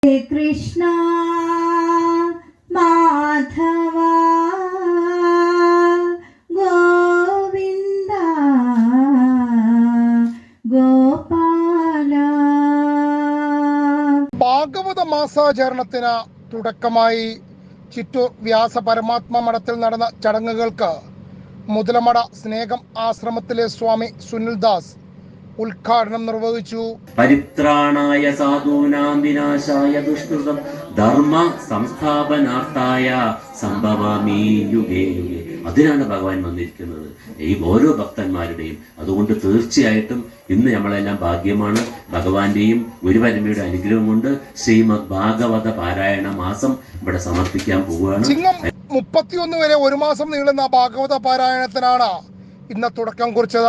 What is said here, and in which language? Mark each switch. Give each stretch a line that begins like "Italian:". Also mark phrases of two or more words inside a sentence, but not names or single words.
Sanskrit: കൃഷ്ണ മാധവ ഗോവിന്ദ ഗോപാല.
Malayalam: ഭാഗവത മാസാചരണത്തിന് തുടക്കമായി ചിറ്റൂർ വ്യാസ പരമാത്മ മഠത്തിൽ നടന്ന ചടങ്ങുകൾക്ക് മുതലമട സ്നേഹം ആശ്രമത്തിലെ സ്വാമി സുനിൽദാസ് ഉദ്ഘാടനം നിർവഹിച്ചു.
Sanskrit: പരിത്രാണായ സാധൂനാം വിനാശായ ദുഷ്കൃതം ധർമ്മ സംസ്ഥാപനാർത്ഥായ സംഭവാമി യുഗേ യുഗേ.
Malayalam: അതിനാണ് ഭഗവാൻ വന്നിരിക്കുന്നത്, ഈ ഓരോ ഭക്തന്മാരുടെയും. അതുകൊണ്ട് തീർച്ചയായിട്ടും ഇന്ന് നമ്മളെല്ലാം ഭാഗ്യമാണ്. ഭഗവാന്റെയും ഗുരുപരമയുടെ അനുഗ്രഹം കൊണ്ട് ശ്രീമദ് ഭാഗവത പാരായണ മാസം ഇവിടെ സമർപ്പിക്കാൻ പോവുകയാണ്. ചിങ്ങം 31 വരെ ഒരു മാസം നീളുന്ന ഭാഗവത പാരായണത്തിനാണ് ഇന്ന് തുടക്കം കുറിച്ചത്.